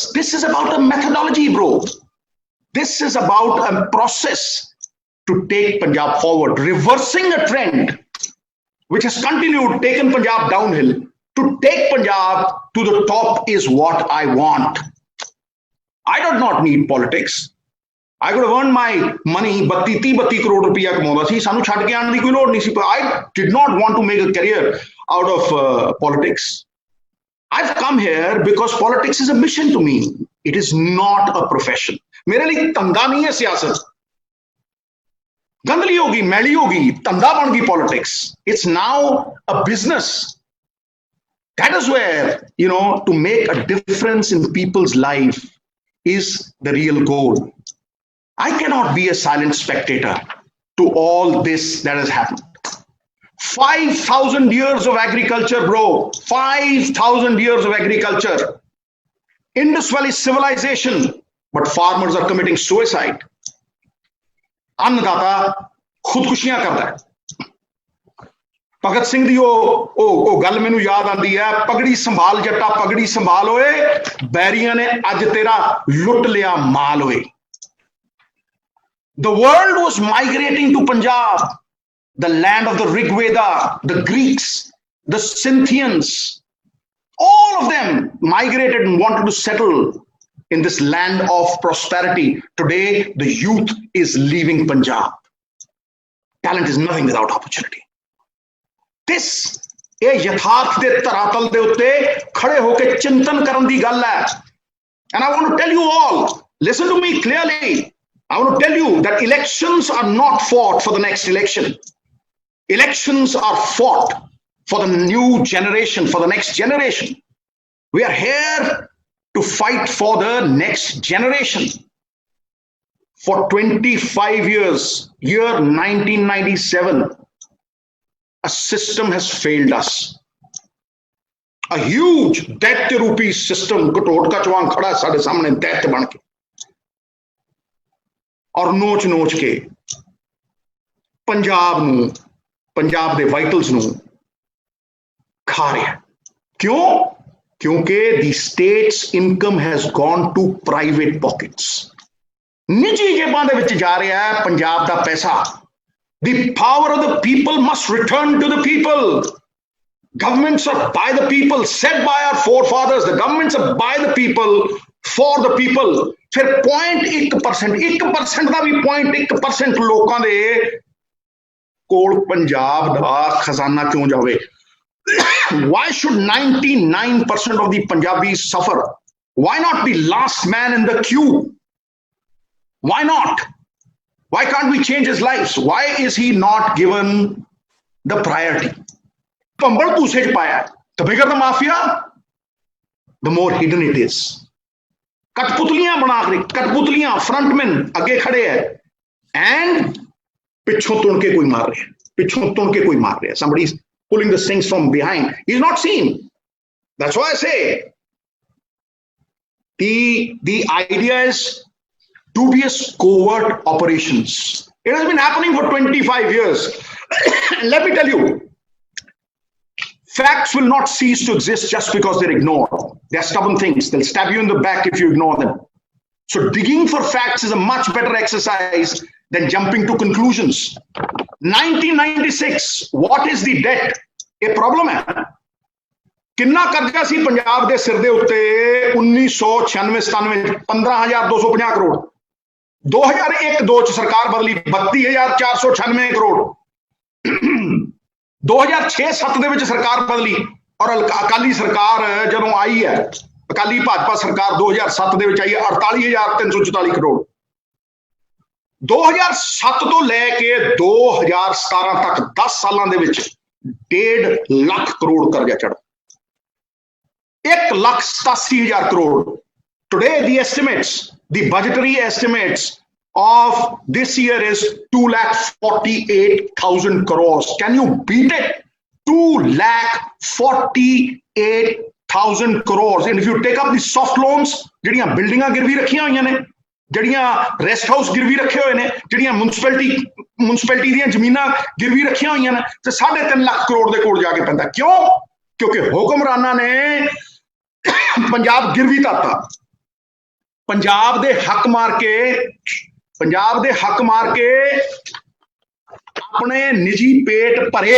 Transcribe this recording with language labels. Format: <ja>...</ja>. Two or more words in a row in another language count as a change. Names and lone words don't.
<en>This is about a methodology, bro. This is about a process to take Punjab forward, reversing a trend which has continued, taken Punjab downhill. To take Punjab to the top is what I want. I do not need politics. I could have earned my money,</en> <pa>32 ਕਰੋੜ ਰੁਪਈਆ ਕਮਾਉਂਦਾ ਸੀ, ਸਾਨੂੰ ਛੱਡ ਕੇ ਆਉਣ ਦੀ ਕੋਈ ਲੋੜ ਨਹੀਂ ਸੀ.</pa> <en>I did not want to make a career out of politics. I've come here because politics is a mission to me. It is not a profession.</en> <hi>मेरे लिए धंधा नहीं है सियासत. गंदली होगी, मैली होगी, धंधा बन गई politics.</hi> <en>It's now a business. That is where, to make a difference in people's life is the real goal. I cannot be a silent spectator to all this that has happened. 5,000 years of agriculture, bro. 5,000 years of agriculture. Indus Valley civilization. But farmers are committing suicide.</en> <hi>अन्नदाता खुदकुशियां करता है.</hi> <pa>ਭਗਤ ਸਿੰਘ ਦੀ ਓ ਗੱਲ ਮੈਨੂੰ ਯਾਦ ਆਤੀ ਹੈ, ਪਗੜੀ ਸੰਭਾਲ ਜੱਟਾ ਪਗੜੀ ਸੰਭਾਲ ਹੋਏ, ਬੈਰੀਆਂ ਨੇ ਅੱਜ ਤੇਰਾ ਲੁੱਟ ਲਿਆ ਮਾਲ ਹੋਏ.</pa> <en>The world was migrating to Punjab, the land of the Rig Veda, the Greeks, the Scythians. All of them migrated and wanted to settle in this land of prosperity. Today, the youth is leaving Punjab. Talent is nothing without opportunity.</en> <pa>This ਯੇ ਯਥਾਰਥ ਦੇ ਤਰਾਤਲ ਦੇ ਉੱਤੇ ਖੜ੍ਹੇ ਹੋਕੇ ਚਿੰਤਨ ਕਰਨ ਦੀ ਗੱਲ ਹੈ.</pa> <en>And I want to tell you all, listen to me clearly. I want to tell you that elections are not fought for the next election. Elections are fought for the new generation, for the next generation. We are here to fight for the next generation. For 25 years, year 1997, a system has failed us. A huge</en> <pa>ਦੈਤ ਰੂਪੀ system ਕਟੋਟ ਚਵਾਂਗ ਖੜ੍ਹਾ ਸਾਡੇ ਸਾਹਮਣੇ ਦੈਤ ਬਣ ਕੇ ਔਰ ਨੋਚ ਨੋਚ ਕੇ ਪੰਜਾਬ ਦੇ ਵਾਇਟਲਸ ਨੂੰ ਖਾ ਰਹਾ. ਕਿਉਂ?</pa> <en>क्योंकि the state's income has gone to private pockets.</en> <pa>ਨਿੱਜੀ ਜੇਬਾਂ ਦੇ ਵਿੱਚ ਜਾ ਰਹਾ ਹੈ ਪੰਜਾਬ ਦਾ ਪੈਸਾ.</pa> <en>The power of the people must return to the people. Governments are by the people, set by our forefathers. The governments are by the people, for the people.</en> <pa>ਫਿਰ 1% ਕਾ ਭੀ 0.1% ਲੋਗਾਂ ਦੇ ਕੋਲ ਪੰਜਾਬ ਦਾ ਖਜ਼ਾਨਾ ਕਿਉਂ ਜਾਵੇ?</pa> <en>Why should 99% of the Punjabis suffer? Why not the last man in the queue? Why not? Why can't we change his lives? Why is he not given the priority?</en> <pa>ਕੰਬਲ ਪੂਛੇ ਚ ਪਾਇਆ,</pa> <en>the bigger the mafia, the more hidden it is.</en> <pa>ਕਠਪੁਤਲੀਆਂ ਬਣਾ ਕਰ, ਕਠਪੁਤਲੀਆਂ ਫਰੰਟਮੈਨ ਅੱਗੇ ਖੜ੍ਹੇ ਹੈ ਐਂਡ ਪਿੱਛੋਂ ਤੁਣ ਕੇ ਕੋਈ ਮਾਰ ਰਹੇ ਹੈਂ, ਪਿੱਛੋਂ ਤੁਣ ਕੇ ਕੋਈ ਮਾਰ ਰਹੇ ਹੈਂ, पिछों तुन के कोई मार रहे हैं.</pa> <en>Somebody is pulling the strings from behind. He's not seen. That's why I say the idea is dubious covert operations. It has been happening for 25 years. And let me tell you, facts will not cease to exist just because they're ignored. They're stubborn things. They'll stab you in the back if you ignore them. So digging for facts is a much better exercise than jumping to conclusions. 1996, what is the debt? A problem है.</en> <pa>ਕਿੰਨਾ ਕਰਜ਼ਾ ਸੀ ਪੰਜਾਬ ਦੇ ਸਿਰ ਦੇ ਉੱਤੇ 1996-97 15,250 ਕਰੋੜ. 2001-2 ਚ ਸਰਕਾਰ ਬਦਲੀ 32,496 ਕਰੋੜ. 2006-7 ਦੇ ਵਿੱਚ ਸਰਕਾਰ ਬਦਲੀ ਔਰ ਅਕਾਲੀ ਸਰਕਾਰ ਜਦੋਂ ਆਈ ਹੈ, ਅਕਾਲੀ ਭਾਜਪਾ ਸਰਕਾਰ 2007 ਦੇ ਵਿੱਚ ਆਈ ਹੈ 48,344 ਕਰੋੜ. 2007 ਤੋਂ ਲੈ ਕੇ 2017 ਤੱਕ 10 ਸਾਲਾਂ ਦੇ ਵਿੱਚ 1.5 ਲੱਖ ਕਰੋੜ ਕਰਜ਼ਾ ਚੜ੍ਹਾ. 1,87,000 ਕਰੋੜ.</pa> <en>Today the estimates, the budgetary estimates of this year is 2,48,000 crores. Can you beat it? 2,48,000 crores. And if you take up the soft loans,</en> <pa>ਜਿਹੜੀਆਂ ਬਿਲਡਿੰਗਾਂ ਗਿਰਵੀ ਰੱਖੀਆਂ ਹੋਈਆਂ ਨੇ, ਜਿਹੜੀਆਂ ਰੈਸਟ ਹਾਊਸ ਗਿਰਵੀ ਰੱਖੇ ਹੋਏ ਨੇ, ਜਿਹੜੀਆਂ ਮੁਨਸਿਪੈਲਿਟੀ ਦੀਆਂ ਜ਼ਮੀਨਾਂ ਗਿਰਵੀ ਰੱਖੀਆਂ ਹੋਈਆਂ ਨੇ, ਤੇ 3.5 ਲੱਖ ਕਰੋੜ ਦੇ ਕੋਲ ਜਾ ਕੇ ਪੈਂਦਾ. ਕਿਉਂ? ਕਿਉਂਕਿ ਹੁਕਮਰਾਨਾਂ ਨੇ ਪੰਜਾਬ ਗਿਰਵੀ ਧਰਤਾ. ਪੰਜਾਬ ਦੇ ਹੱਕ ਮਾਰ ਕੇ ਆਪਣੇ ਨਿੱਜੀ ਪੇਟ ਭਰੇ.</pa>